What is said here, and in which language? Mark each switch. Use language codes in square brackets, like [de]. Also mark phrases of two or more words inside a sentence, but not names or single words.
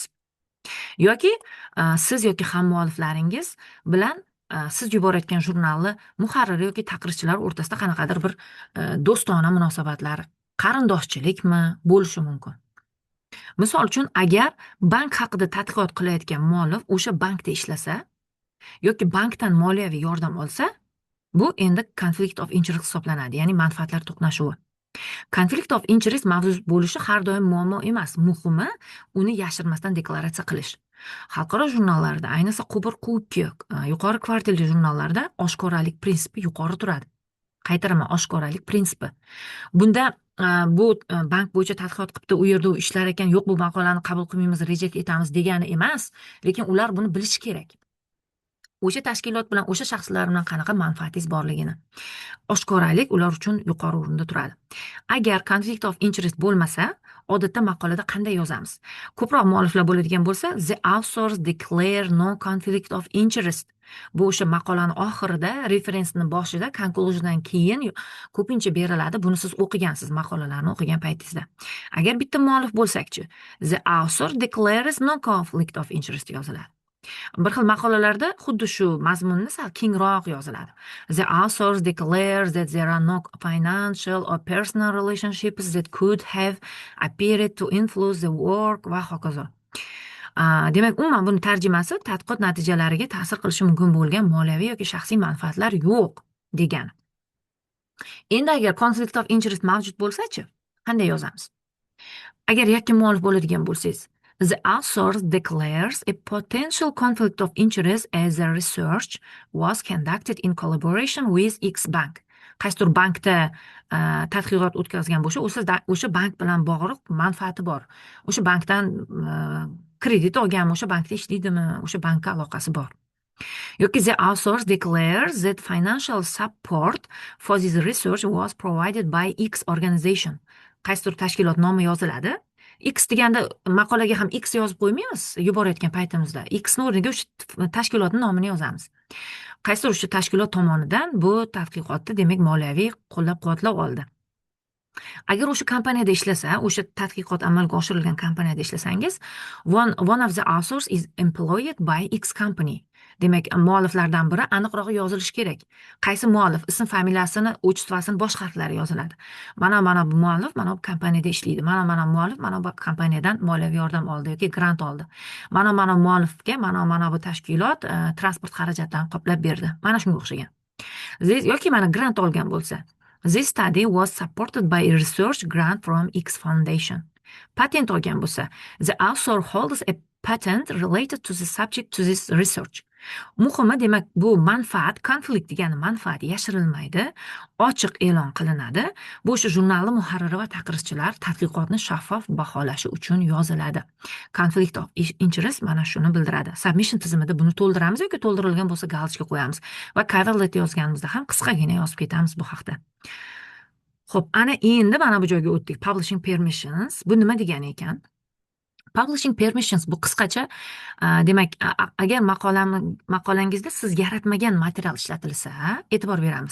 [uz] Yoki siz yoki hammualliflaringiz bilan siz yuborayotgan jurnalni muharriri yoki taqrirchilar o'rtasida qanaqadir bir do'stona munosabatlar, qarindoshchilikmi bo'lishi mumkin. Misol uchun, agar bank haqida tadqiqot qilayotgan muallif o'sha bankda ishlasa yoki bankdan moliyaviy yordam olsa, bu endi [en] conflict of interest [uz] hisoblanadi, ya'ni manfaatlar to'qnashuvi. [en] Conflict of interest [uz] mavjud bo'lishi har doim muammo emas. Muhimi, uni yashirmasdan deklaratsiya qilish. Xalqaro jurnallarda, ayniqsa quyi, yuqori kvartilli jurnallarda oshkoralik prinsipi yuqori turadi. Qaytaraman, oshkoralik prinsipi. Bunda bu bank bo'yicha tadqiqot qilibdi, u yerda ishlar ekan, yo'q, bu maqolani qabul qilmaymiz, reject etamiz degani emas, lekin ular buni bilishi kerak. O'sha tashkilot bilan, o'sha shaxslar bilan qanaqa manfaatingiz borligini. Oshkoralik ular uchun yuqori o'rinda turadi. Agar [en] conflict of interest [uz] bo'lmasa, odatda maqolada qanday yozamiz? Ko'proq mualliflar bo'ladigan bo'lsa, [en] the authors declare no conflict of interest. [uz] Bu o'sha maqolaning oxirida, referensni boshida, conclusiondan keyin ko'pincha beriladi. Buni siz o'qigansiz, maqolalarni o'qigan paytingizda. Agar bitta muallif bo'lsak-chi, [en] the author declares no conflict of interest yoziladi. [uz] Bir xil maqolalarda xuddi shu mazmunni sal kengroq yoziladi. [en] The authors declare that there are no financial or personal relationships that could have appeared to influence the work [uz] va hokazo. Demak, umuman buni tarjimasi tadqiqot natijalariga ta'sir qilishi mumkin bo'lgan moliyaviy yoki shaxsiy manfaatlar yo'q degani. Endi agar [en] conflict of interest [uz] mavjud bo'lsa-chi, qanday yozamiz? Agar yakka muallif bo'ladigan bo'lsangiz, [en] the author declares a potential conflict of interest as the research was conducted in collaboration with X bank. [uz] Qaysidir bankda tadqiqot o'tkazgan bo'lsa, o'sha bank bilan bog'liq manfaati bor. O'sha bankdan kredit olganmi, o'sha bankda ishlaydimi, o'sha bankka aloqasi bor. [en] Yoki the author declares that financial support for this research was provided by X organization. [uz] Qaysidir tashkilot nomi yoziladi. X deganda maqolaga ham X yozib qo'ymaymiz yuborayotgan paytimizda. Xni o'rniga o'sha tashkilotning nomini yozamiz. Qaysidir o'sha tashkilot tomonidan bu tadqiqotni demak moliyaviy qo'llab-quvvatlab oldi. Agar o'sha kompaniyada ishlasa, o'sha tadqiqot amalga oshirilgan kompaniyada ishlasangiz, [en] one of the authors is employed by X company. [uz] Demak, mualliflardan biri aniqroq yozilishi kerak. Qaysi muallif, ism familiyasini, отчествосini bosh harflari yoziladi. Mana bu muallif mana bu kompaniyada ishlaydi. Mana muallif mana bu kompaniyadan moliyaviy yordam oldi yoki grant oldi. Mana muallifga mana bu tashkilot transport xarajatlarini qoplab berdi. Mana shunga o'xshagan. Yoki mana grant olgan bo'lsa, [en] this study was supported by a research grant from X Foundation. [uz] Patent olgan bo'lsa, [en] the author holds a patent related to the subject to this research. [uz] Muhimi, demak, bu manfaat, konflikt degani manfaat yashirilmaydi, ochiq e'lon qilinadi. Bu o'sha jurnalning muharriri va taqrizchilar tadqiqotni shaffof baholashi uchun yoziladi. [en] Conflict of interest [uz] mana shuni bildiradi. Submission tizimida buni to'ldiramiz yoki to'ldirilgan bo'lsa galочка qo'yamiz va [en] cover letter [uz] yozganimizda ham qisqagina yozib ketamiz bu haqda. Xo'p, ana endi mana bu joyga o'tdik. [en] Publishing permissions. [uz] Bu nima degani ekan? [en] Publishing permissions [uz] bu qisqacha, demak, agar maqolangizda siz yaratmagan material ishlatilsa, e'tibor beramiz.